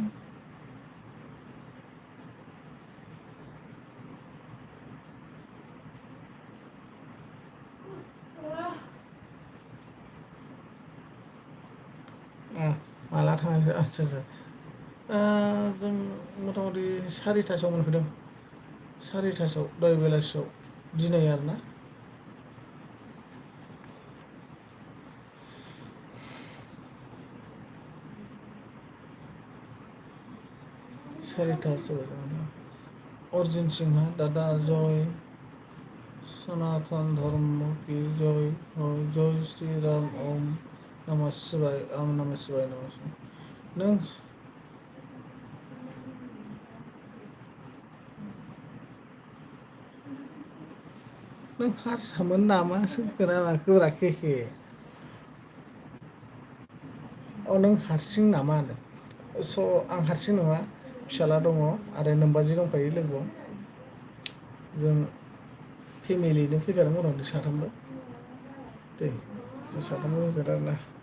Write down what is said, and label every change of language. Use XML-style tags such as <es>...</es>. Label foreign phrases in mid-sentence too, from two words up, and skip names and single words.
<brx>माला थांसै आच्छा जों मथा मथि 4टासोआव मोनफैदों 4टासोआव दहाय बेलासियाव दिनै आरोना</brx> <hi>सारिटासो अर्जुन सिंहा दादा जय सनातन धर्म की जय हो जय श्री राम ओम नमः शिवाय ओम नमः शिवाय नमः शिवाय नों</hi> <brx>नों हारसामोन नामासो खोनालाखोब्रा केके नों हारसिं नामा होनो स' आं हारसिं नङा फिसाला दङ आरो नोमबाजै दंफायो लोगोआव जों फेमिलियैनो फैखादों मथा साथामबो दे जों साथामबो फैखादों आरोना</brx>